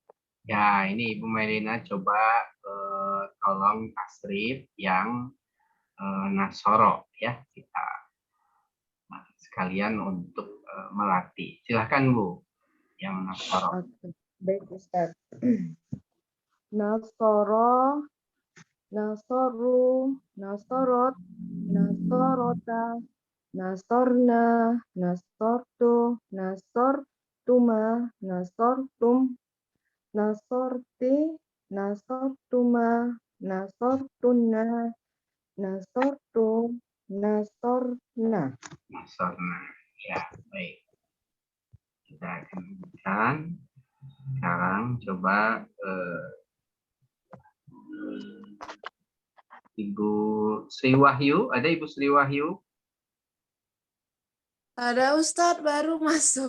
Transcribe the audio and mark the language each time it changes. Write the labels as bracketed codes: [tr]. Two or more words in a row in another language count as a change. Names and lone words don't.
[id] Ya, ini Ibu Mailina coba tolong tasrif yang Nasoro ya, kita sekalian untuk melatih. Silahkan Bu, yang Nasoro. Oke. Baik, Ustadz. [ar] نصر، نصرو، نصرت، نصرتا، نصرن، نصرت، نصرتما، نصرتم، نصرت، نصرتما، نصرتن، نصرت، نصرنا. Nasorna, [id] ya baik. Kita akan lanjutkan. Sekarang coba Ibu Sri Wahyu, ada Ibu Sri Wahyu? Ada Ustadz baru masuk.